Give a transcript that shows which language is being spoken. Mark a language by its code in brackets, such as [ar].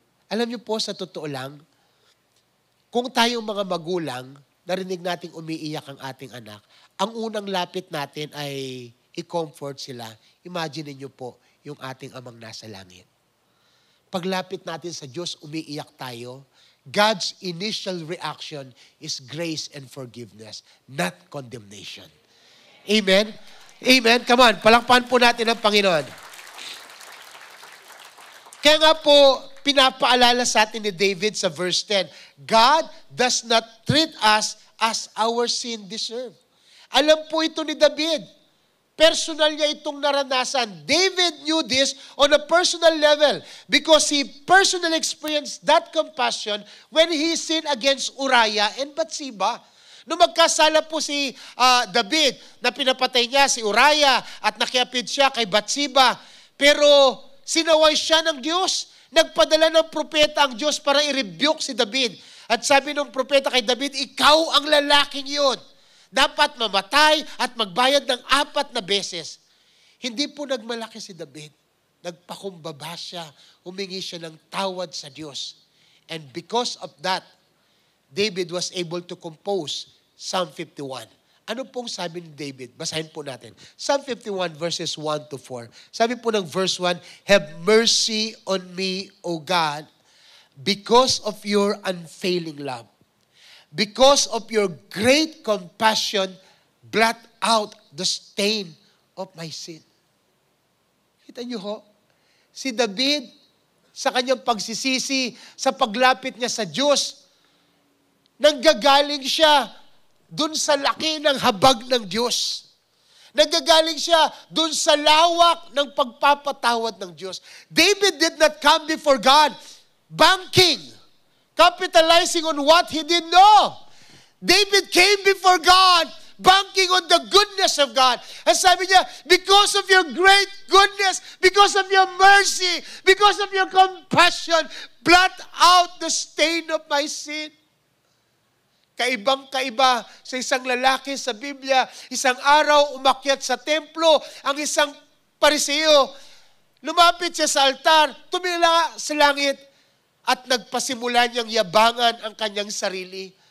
[tl] Alam niyo po, sa totoo lang, kung tayong mga magulang, narinig nating umiiyak ang ating anak, ang unang lapit natin ay i-comfort sila. Imagine niyo po, yung ating amang nasa langit. Paglapit natin sa Diyos, umiiyak tayo. [en] God's initial reaction is grace and forgiveness, not condemnation. [tl] Amen? Amen? Come on, palakpakan po natin ang Panginoon. Kaya nga po, pinapaalala sa atin ni David sa verse 10, [en] God does not treat us as our sin deserve. [tl] Alam po ito ni David. Personal niya itong naranasan. [en] David knew this on a personal level because he personally experienced that compassion when he sinned against Uriah and Bathsheba. [tl] Nung magkasala po si David na pinapatay niya si Uriah at nakiapid siya kay Bathsheba, pero sinaway siya ng Diyos. Nagpadala ng propeta ang Diyos para i-rebuke si David. At sabi ng propeta kay David, ikaw ang lalaking yun. Dapat mamatay at magbayad ng 4 na beses. Hindi po nagmalaki si David. Nagpakumbaba siya. Humingi siya ng tawad sa Diyos. [en] And because of that, David was able to compose Psalm 51. [tl] Ano pong sabi ni David? Basahin po natin. Psalm 51 verses 1 to 4. Sabi po ng [en] verse 1, have mercy on me, O God, because of your unfailing love. Because of your great compassion, blot out the stain of my sin. [tl] Kita niyo ho? Si David, sa kanyang pagsisisi, sa paglapit niya sa Diyos, nanggagaling siya dun sa laki ng habag ng Diyos. Nanggagaling siya dun sa lawak ng pagpapatawad ng Diyos. [en] David did not come before God banking, capitalizing on what he didn't know. David came before God banking on the goodness of God. And [tl] sabi niya, [en] because of your great goodness, because of your mercy, because of your compassion, blot out the stain of my sin. [tl] Kaibang-kaiba sa isang lalaki sa Biblia, isang araw umakyat sa templo, ang isang Pariseo, lumapit siya sa altar, tumila sa langit, at nagpasimula niyang yabangan ang kanyang sarili.